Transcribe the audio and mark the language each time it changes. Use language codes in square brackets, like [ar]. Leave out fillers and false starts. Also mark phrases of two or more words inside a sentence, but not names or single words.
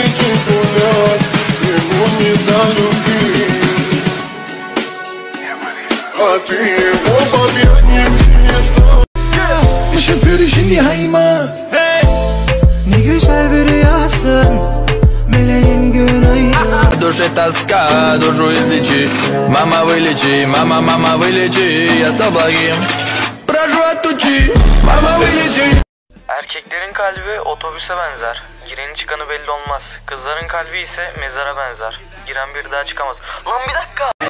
[tr] İşin perişin nihayma. Ne güzel bir rüyasın, meleğim güney. [ru] Душе тоска, душу излечи. Мама вылечи, мама, мама вылечи. Я стал благим, прошу отучи. Mama вылечи. [tr] Erkeklerin kalbi otobüse benzer. Gireni çıkanı belli olmaz. Kızların kalbi ise mezara benzer. Giren bir daha çıkamaz. Lan bir dakika.